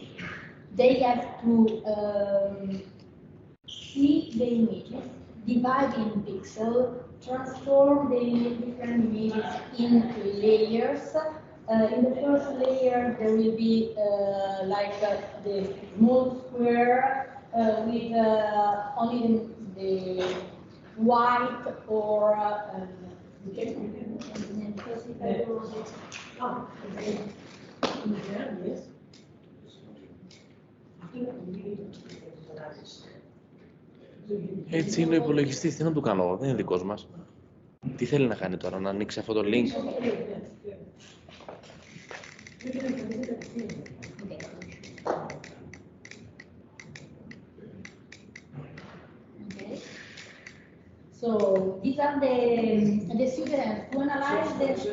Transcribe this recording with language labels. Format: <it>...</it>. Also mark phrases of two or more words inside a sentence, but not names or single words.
<en>They have to see the images, divide in pixels, transform the different images into layers. In the first layer, there will be the small square with only the white or Yes.</en> <el>Έτσι είναι ο υπολογιστής, τι να του κάνω εγώ, δεν είναι δικός μας. Τι θέλει να κάνει τώρα, να ανοίξει αυτό το link.</el> <en>So these are the students who analyze the.</en>